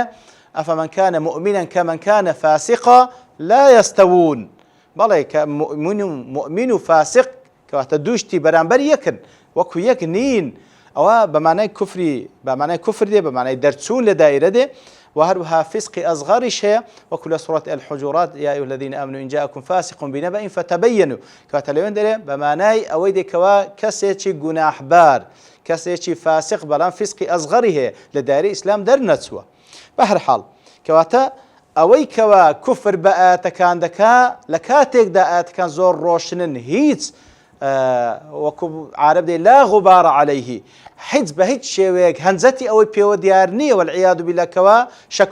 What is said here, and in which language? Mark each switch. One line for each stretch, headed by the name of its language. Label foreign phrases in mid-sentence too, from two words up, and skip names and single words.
Arabic: ئەفەمەن کانە مؤمنا کەمەن کانە فاسقا لا يستوون.
Central Kurdish: بەڵێ کە مؤمن و فاسق کەواتە دووشتی بەرامبەر یەکن، وەکو یەک نین. ئەوە بە معنای کوفری بە معنای کوفر دێ، بە معنای دەرچوون لە دایرە دێ. وهروها فسقی ئەصغەریش هەیە وەکو لە
Arabic: سورة الحجرات يا أيها الذين آمنوا إن جاءكم فاسق بنبأ فتبينوا.
Central Kurdish: کەواتە لەوێن دەرێ بە معنای ئەوەی دێکەوە کەسێکی گوناحبار، کەسێکی فاسق بەڵام فسقی ئەصغەری هەیە لە دایرەی ئیسلام دەرنەچووە. بە هەر حاڵ کەواتە ئەوەی کەوا کوفر بە ئاەتەکان دەکا لە کاتێکدا ئاەتەکان زۆر ڕۆشنن، هیچ وەکو عارب دێ
Arabic: لا غبار عليه
Central Kurdish: هیچ بە هیچ شێوەیەک هەنجەتی ئەوەی پێوە دیار نییە
Arabic: والعیاذ بالله
Central Kurdish: کەوا شەک